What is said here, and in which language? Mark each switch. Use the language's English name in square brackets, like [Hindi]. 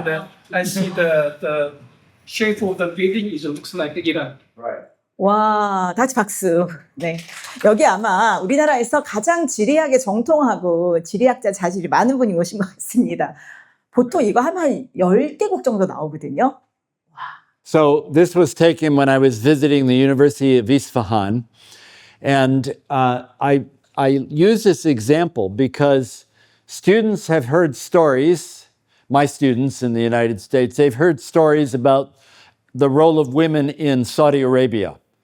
[English] And I see the shape of the building looks like Iran. Right. [Korean] 와, 다시 박수. 네. 여기 아마 우리나라에서 가장 지리학에 정통하고 지리학자 자질이 많은 분이 오신 것 같습니다. 보통 이거 하면 10개국 정도 나오거든요. [English] So this was taken when I was visiting the University of Isfahan. And I use this example because students have heard stories, my students in the United States, they've heard stories about the role of women in Saudi Arabia.